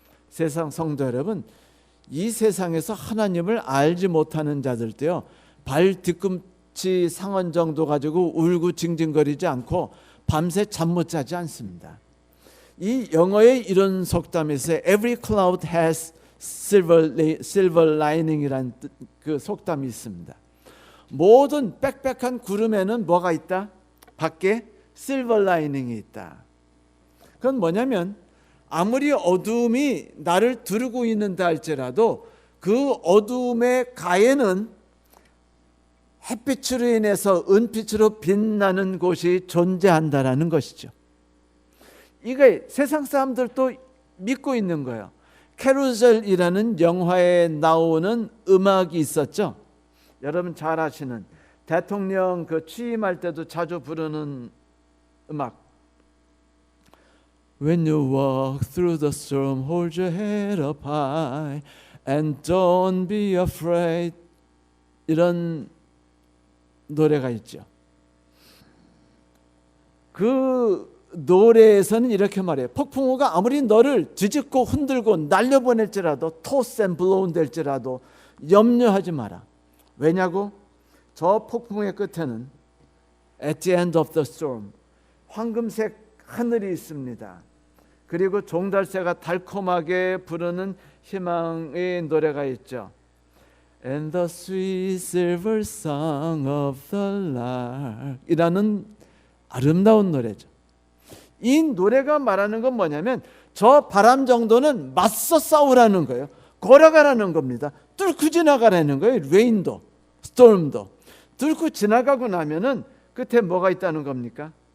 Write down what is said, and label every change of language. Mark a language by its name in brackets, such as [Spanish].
[Korean] 세상 성도 여러분, 이 세상에서 하나님을 알지 못하는 자들도요, 뒤꿈치 상한 정도 가지고 울고 징징거리지 않고 밤새 잠 못 자지 않습니다. 이 영어의 이런 속담이 있어요. [English] Every cloud has silver lining이라는 [Korean] 그 속담이 있습니다. 모든 빽빽한 구름에는 뭐가 있다? 밖에 silver lining이 있다. 그건 뭐냐면 아무리 어두움이 나를 두르고 있는다 할지라도 그 어두움의 가에는 햇빛으로 인해서 은빛으로 빛나는 곳이 존재한다라는 것이죠. 이게 세상 사람들도 믿고 있는 거예요. 캐루셀이라는 영화에 나오는 음악이 있었죠. 여러분 잘 아시는 대통령 취임할 때도 자주 부르는 음악. [English] When you walk through the storm, hold your head up high and don't be afraid. [Korean] 이런 노래가 있죠. 그 노래에서는 이렇게 말해요. 폭풍우가 아무리 너를 뒤집고 흔들고 날려보낼지라도 [English] toss and blown [Korean] 될지라도 염려하지 마라. 왜냐고? 저 폭풍의 끝에는 [English] at the end of the storm [Korean] 황금색 하늘이 있습니다. 그리고 종달새가 달콤하게 부르는 희망의 노래가 있죠. [English] And the sweet silver song of the lark [Korean] 이라는 아름다운 노래죠. 이 노래가 말하는 건 뭐냐면 저 바람 정도는 맞서 싸우라는 거예요. 걸어가라는 겁니다. 뚫고 지나가라는 거예요. 레인도 스톰도 뚫고 지나가고 나면은 끝에 뭐가 있다는 겁니까?